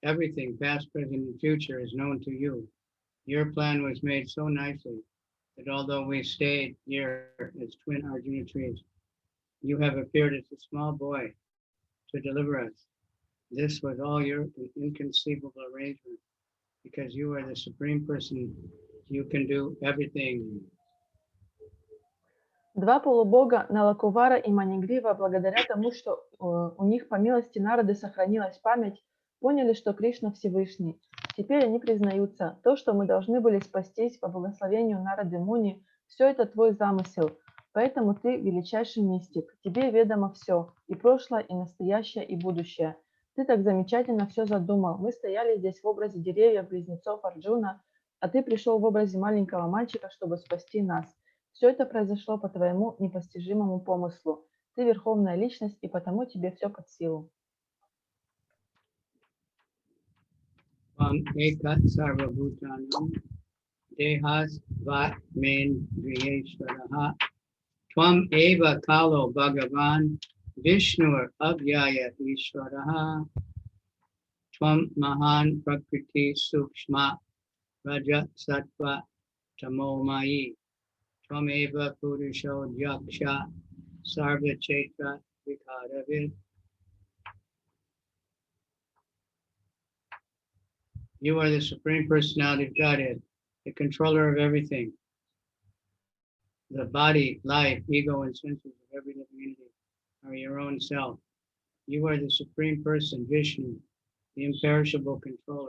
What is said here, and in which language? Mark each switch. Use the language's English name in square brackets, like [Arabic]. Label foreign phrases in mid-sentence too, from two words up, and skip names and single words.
[English] Everything, past, present, and future, is known to you. Your plan was made so nicely that although we stayed here as twin Arjuna trees, you have appeared as a small boy to deliver us. This was all your inconceivable arrangement, because you are the Supreme Person. You can do everything. [Russian] Два полубога Налакувара и Манигрива, благодаря тому, что у них по милости Нарады сохранилась память, поняли, что Кришна Всевышний. Теперь они признаются, то, что мы должны были спастись по благословению Нарады Муни, все это твой замысел. Поэтому ты величайший мистик. Тебе ведомо все, и прошлое, и настоящее, и будущее. Ты так замечательно все задумал. Мы стояли здесь в образе деревьев-близнецов Арджуна, а ты пришел в образе маленького мальчика, чтобы спасти нас. Все это произошло по твоему непостижимому помыслу. Ты верховная личность, и потому тебе все под силу. [Sanskrit] Ekat sarvabhutanam dehas vatmendriyeshvaraha tvam eva kalo bhagavan vishnur avyaya ishvaraha tvam mahan prakriti sukshma raja sattva tamomayi tvam eva purusho yaksha sarva chetra vikaravid. [English] You are the Supreme Personality of Godhead, the controller of everything. The body, life, ego, and senses of every living entity are your own self. You are the Supreme Person, Vishnu, the imperishable controller.